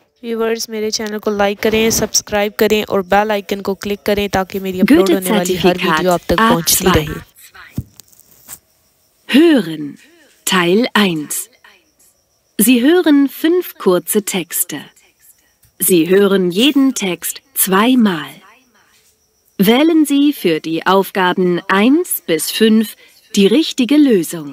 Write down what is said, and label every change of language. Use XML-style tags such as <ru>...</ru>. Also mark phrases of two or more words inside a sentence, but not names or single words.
<hi>व्यूवर्स मेरे चैनल को लाइक करें, सब्सक्राइब करें और</hi> <en>bell icon</en> <hi>को क्लिक करें ताकि मेरी अपलोड होने वाली हर वीडियो आप तक पहुंचती रहे।</hi> <de>Hören, Teil 1. Sie hören 5 kurze Texte. Sie hören jeden Text zweimal. Wählen Sie für die Aufgaben 1 bis 5 die richtige Lösung.</de>